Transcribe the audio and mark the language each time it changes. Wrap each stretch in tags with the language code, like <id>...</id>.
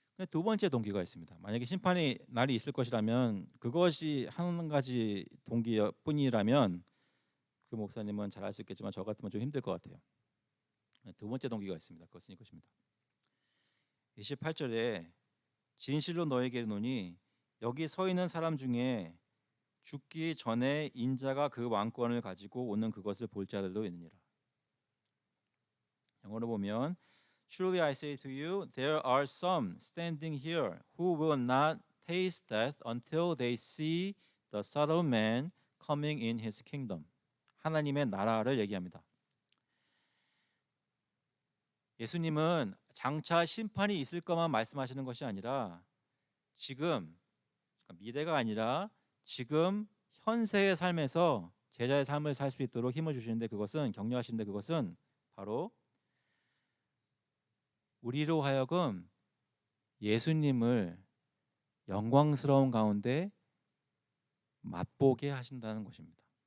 <ko>두 번째 동기가 있습니다. 만약에 심판의 날이 있을 것이라면 그것이 한 가지 동기뿐이라면 그 목사님은 잘 알 수 있겠지만 저 같으면 좀 힘들 것 같아요. 두 번째 동기가 있습니다. 그것은 이것입니다. 28절에 진실로 너에게 이르노니 여기 서 있는 사람 중에 죽기 전에 인자가 그 왕권을 가지고 오는 그것을 볼 자들도 있느니라. 영어로 보면</ko> <en>Truly I say to you, there are some standing here who will not taste death until they see the Son of Man coming in His kingdom.</en> <ko>하나님의 나라를 얘기합니다. 예수님은 장차 심판이 있을 것만 말씀하시는 것이 아니라 지금, 미래가 아니라 지금 현세의 삶에서 제자의 삶을 살 수 있도록 힘을 주시는데 그것은 격려하시는데 그것은 바로 우리로 하여금 예수님을 영광스러운 가운데 맛보게 하신다는 것입니다.</ko>